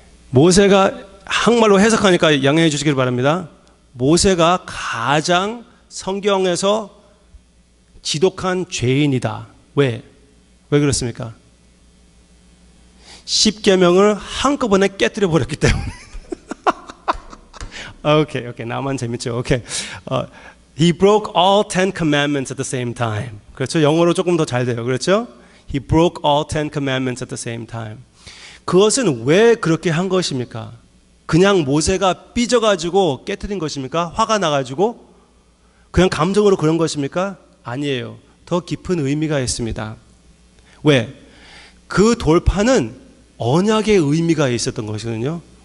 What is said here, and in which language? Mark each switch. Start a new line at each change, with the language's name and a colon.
Korean: 모세가 한국말로 해석하니까 양해해 주시길 바랍니다. 모세가 가장 성경에서 지독한 죄인이다. 왜 그렇습니까? 10계명을 한꺼번에 깨뜨려 버렸기 때문에. 오케이. 나만 재밌죠. 오케이.
English: He broke all 10 commandments at the same time.
Korean: 그렇죠? 영어로 조금 더 잘 돼요. 그렇죠?
English: He broke all 10 commandments at the same time.
Korean: 그것은 왜 그렇게 한 것입니까? 그냥 모세가 삐져가지고 깨뜨린 것입니까? 화가 나가지고? 그냥 감정으로 그런 것입니까? 아니에요. 더 깊은 의미가 있습니다. 왜? 그 돌파는 언약의 의미가 있었던 것이거든요.